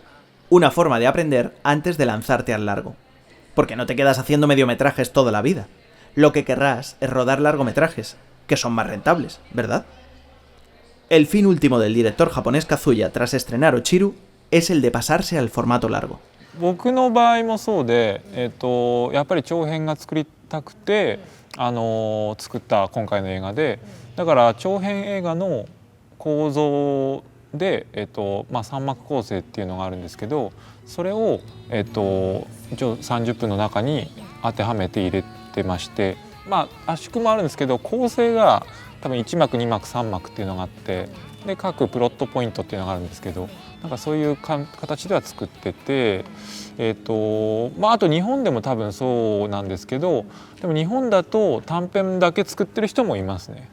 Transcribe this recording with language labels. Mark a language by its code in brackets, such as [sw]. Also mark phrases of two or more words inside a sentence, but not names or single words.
[es] Una forma de aprender antes de lanzarte al largo. Porque no te quedas haciendo mediometrajes toda la vida. Lo que querrás es rodar largometrajes, que son más rentables, ¿verdad? El fin último del director japonés Kazuya tras estrenar Ochiru es el de pasarse al formato largo. [ja] 僕の場合もそうで、やっぱり長編が作りたくて作った今回の映画で、だから長編映画の構造で、3幕構成っていうのがあるんですけど、それを、一応30分の中に当てはめて入れてまして、圧縮もあるんですけど構成が多分1幕2幕3幕っていうのがあって、で各プロットポイントっていうのがあるんですけど、なんかそういう形では作ってて、あと日本でも多分そうなんですけど、でも日本だと短編だけ作ってる人もいますね。